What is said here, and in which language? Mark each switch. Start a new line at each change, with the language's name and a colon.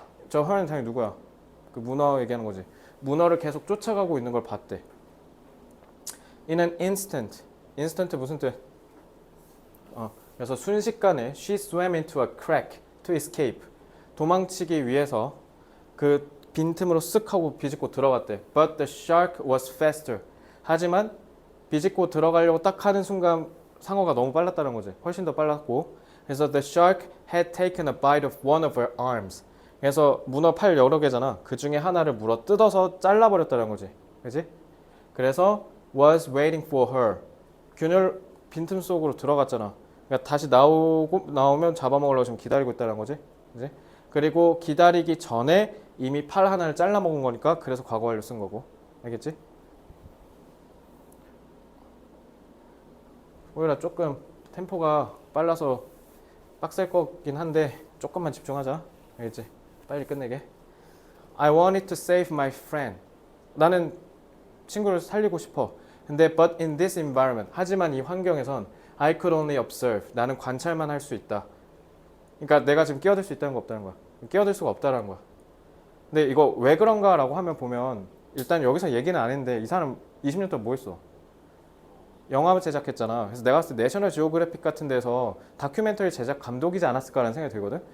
Korean: 저 her는 당연히 누구야? 그 문어 얘기하는 거지. 문어를 계속 쫓아가고 있는 걸 봤대.
English: In an instant.
Korean: instant 무슨 뜻? 그래서 순식간에
English: she swam into a crack to escape.
Korean: 도망치기 위해서 그 빈틈으로 쓱 하고 비집고 들어갔대.
English: But the shark was faster.
Korean: 하지만 비집고 들어가려고 딱 하는 순간 상어가 너무 빨랐다는 거지. 훨씬 더 빨랐고.
English: 그래서 the shark had taken a bite of one of her arms.
Korean: 그래서 문어 팔 여러 개잖아. 그 중에 하나를 물어 뜯어서 잘라버렸다는 거지. 그지?
English: 그래서 was waiting for her.
Korean: 균열 빈틈 속으로 들어갔잖아. 그러니까 다시 나오면 잡아먹으려고 지금 기다리고 있다는 거지. 그지? 그리고 기다리기 전에 이미 팔 하나를 잘라먹은 거니까 그래서 과거 완료 쓴 거고. 알겠지? 오히려 조금 템포가 빨라서 빡셀 거긴 한데 조금만 집중하자. 알겠지? 빨리 끝내게.
English: I wanted to save my friend.
Korean: 나는 친구를 살리고 싶어.
English: 근데 but in this environment.
Korean: 하지만 이 환경에선
English: I could only observe.
Korean: 나는 관찰만 할 수 있다. 그러니까 내가 지금 끼어들 수 있다는 거 없다는 거야. 끼어들 수가 없다는 거야. 근데 이거 왜 그런가라고 하면 보면 일단 여기서 얘기는 안 했는데 이 사람 20년 동안 뭐 했어? 영화 제작했잖아. 그래서 내가 봤을 때 내셔널 지오그래픽 같은 데서 다큐멘터리 제작 감독이지 않았을까라는 생각이 들거든.